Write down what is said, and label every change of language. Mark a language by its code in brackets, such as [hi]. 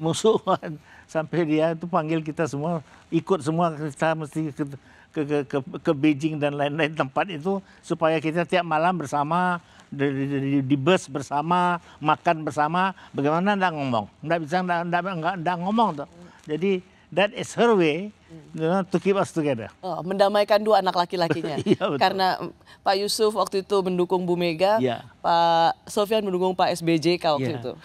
[id] Musuhan. Sampai dia itu panggil kita semua, ikut semua, kita mesti ke Beijing dan lain-lain tempat itu supaya kita tiap malam bersama, di bus bersama, makan bersama. Bagaimana enggak ngomong? Enggak bisa enggak ngomong tuh. Jadi [en] that is her way to keep us together. [id] Oh, mendamaikan dua anak laki-lakinya. Iya, karena Pak Yusuf waktu itu mendukung Bu Mega, ya. Pak Sofyan mendukung Pak SBJK waktu itu.